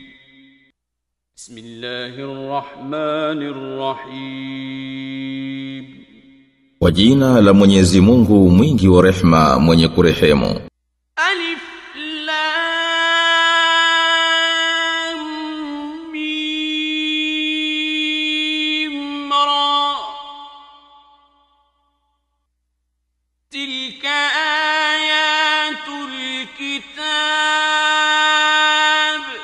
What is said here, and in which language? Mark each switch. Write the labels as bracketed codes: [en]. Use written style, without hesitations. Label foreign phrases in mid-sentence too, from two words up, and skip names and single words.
[ar] بسم الله الرحمن الرحيم. [sw] Kwa jina la Mwenyezi Mungu mwingi wa rehema mwenye kurehemu. [ar] ألف لام ميم را تلك آيات الكتاب